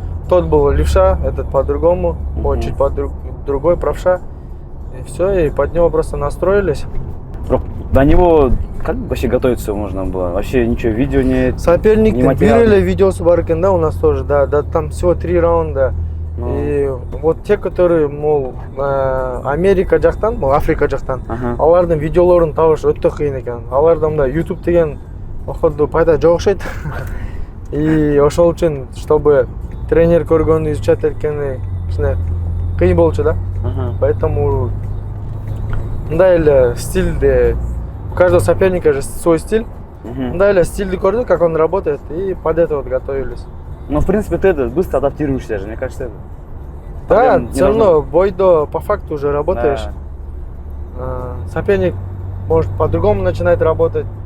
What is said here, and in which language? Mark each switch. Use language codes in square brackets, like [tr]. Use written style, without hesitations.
[ru] Тот был левша, этот по-другому, чуть другой правша. И все, и под него просто настроились. До него как вообще готовиться можно было? Вообще ничего, видео нет? Соперник не [ky] бирили видеосы бар экен, да, [ru] у нас тоже, да, там всего 3 раунда. И вот те, которые, мол, [ky] Америка жактан, мол, Африка жактан, алардын видеолорун табыш өтө кыйын экен. Аларда мындай YouTube деген походу пайда жок окшойт. И ошол үчүн, [ru] чтобы тренер [ky] көргөнү изучать эткени кичине кыйын болчу да. [ru] Поэтому [ky] мындай эле стильде, [ru] у каждого соперника же свой стиль. [ky] Мындай эле стильди көрдүк, [ru] как он работает, и под это вот готовились. Ну, в принципе, ты быстро адаптируешься же, мне кажется. Да, все равно бойдо по факту уже работаешь. Соперник может по-другому начинать работать.